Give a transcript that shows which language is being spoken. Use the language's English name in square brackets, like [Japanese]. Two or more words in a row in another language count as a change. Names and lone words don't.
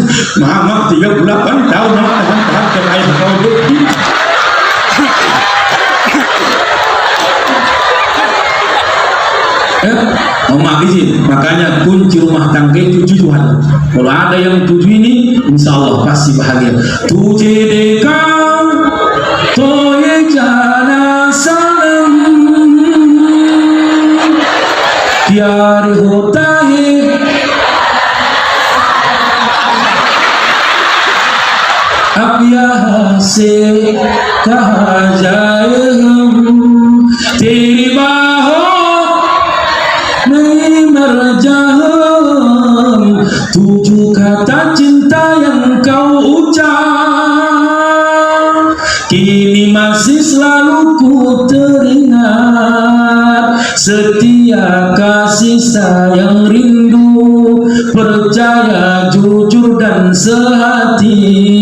[Indonesian] Mama 38 tahun mama tahan ke ayah kau begitu. Mama izin, makanya kunci rumah tangga itu 7 hal. Kalau ada yang 7 ini, [Arabic] إن شاء الله [Indonesian] pasti bahagia. [Hindi] तुझे देखा, तो ये जाना सनम, प्यार होता है. अब यहाँ से कहा जाए हम तेरी बाहों नहीं मर [Indonesian] जाऊं tujuh kata cinta yang kau ucap kini masih selalu ku teringat setia kasih sayang rindu percaya jujur dan sehati.